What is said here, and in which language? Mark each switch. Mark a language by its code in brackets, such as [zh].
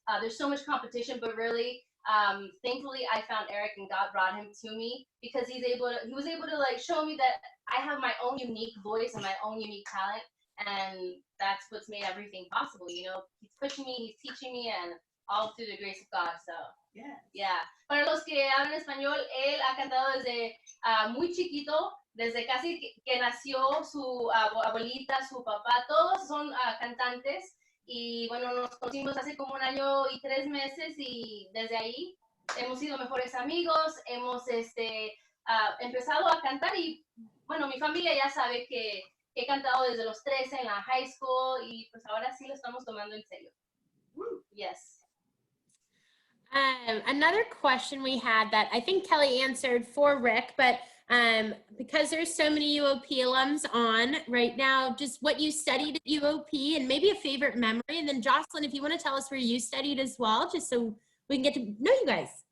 [en] There's so much competition, but really, thankfully, I found Eric and God brought him to me because he was able to like show me that I have my own unique voice and my own unique talent, and that's what's made everything possible, you know. He's pushing me, he's teaching me, and all through the grace of God, so. Yeah. [es] Para los que hablan español, él ha cantado desde muy chiquito, desde casi que nació su abuelita, su papá, todos son cantantes y bueno, nos conocimos hace como 1 año y 3 meses y desde ahí hemos sido mejores amigos, hemos empezado a cantar y bueno, mi familia ya sabe que he cantado desde los 13 en la high school y pues ahora sí lo estamos tomando en serio. [en] Yes. Another question we had that I think Kelly answered for Rick, but because there's so many UOP alums on right now, just what you studied at UOP and maybe a favorite memory. And then Jocelyn, if you want to tell us where you studied as well, just so we can get to know you guys.